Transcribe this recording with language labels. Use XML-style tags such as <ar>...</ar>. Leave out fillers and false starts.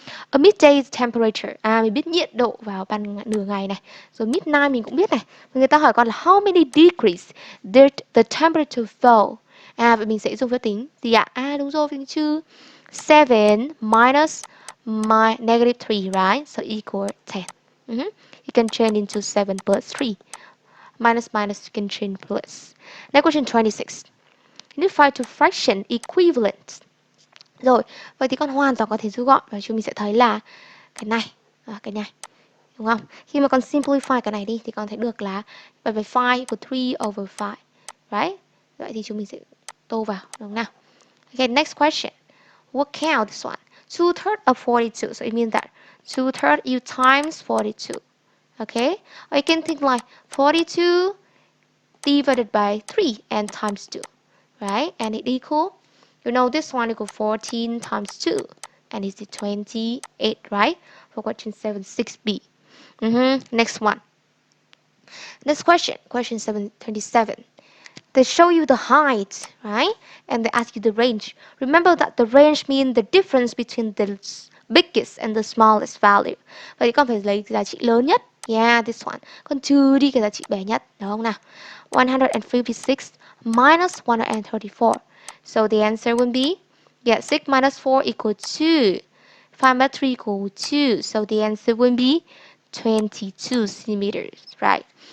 <en>A midday temperature.</en> <vi>Mình biết nhiệt độ vào ban nửa ngày này. Rồi midnight mình cũng biết này. Người ta hỏi con là</vi> <en>how many degrees did the temperature fall?</en> <vi>Vậy mình sẽ dùng phép tính gì ạ? Đúng rồi, phép tính trừ</vi> <en>7 minus negative 3, right? So equal 10. You can change into 7 plus 3. Minus minus, you can change plus. Next question 26. You need to find two fraction equivalent.</en> <vi>Rồi, vậy thì con hoàn toàn có thể rút gọn và chúng mình sẽ thấy là cái này, cái này. Đúng không? Khi mà con simplify cái này đi thì con thấy được là 7 by 5 của 3 over 5. Right? Vậy thì chúng mình sẽ tô vào, đúng không nào?</vi> <en>Okay, next question. Work out this one. 2/3 of 42. So it means that 2/3 you times 42. Okay? Or you can think like 42 divided by 3 and times 2. right? And it equal, you know this one equal 14 times 2, and it's 28, right? For question 7, 6B. Next one. Next question, question 727. They show you the height, right? And they ask you the range. Remember that the range means the difference between the biggest and the smallest value.</en> <vi>Vậy thì con phải lấy giá trị lớn nhất.</vi> <en>Yeah, this one.</en> <vi>Con trừ đi cái giá trị bé nhất, đúng không nào?</vi> <en>156 minus 134. So the answer would be, yeah, 6 minus 4 equals 2. 5 minus 3 equals 2. So the answer would be 22 centimeters, right?</en>